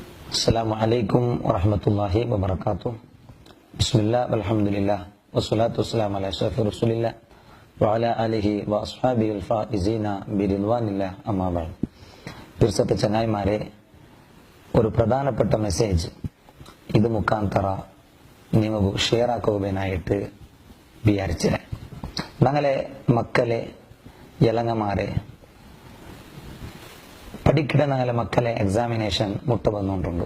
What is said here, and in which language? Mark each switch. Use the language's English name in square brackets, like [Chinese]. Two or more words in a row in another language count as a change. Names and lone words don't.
[Arabic] السلام عليكم ورحمة الله وبركاته. بسم الله والحمد لله والصلاة والسلام على أشرف رسول الله وعلى آله وأصحابه الفائزين برضوان الله أما بعد. [Malayalam] പിർസത്തെ ചങ്ങായിമാരെ, ഒരു പ്രധാനപ്പെട്ട മെസ്സേജ് ഇത് മുഖാന്തര നിങ്ങൾക്ക് ഷെയർ ആക്കുവാനായിട്ട് വിചാരിച്ചത്. ഞങ്ങളെ മക്കളെ യലങ്ങമാരെ പഠിക്കുന്ന ഞങ്ങളെ മക്കളെ എക്സാമിനേഷൻ മുട്ട വന്നുകൊണ്ടുണ്ട്.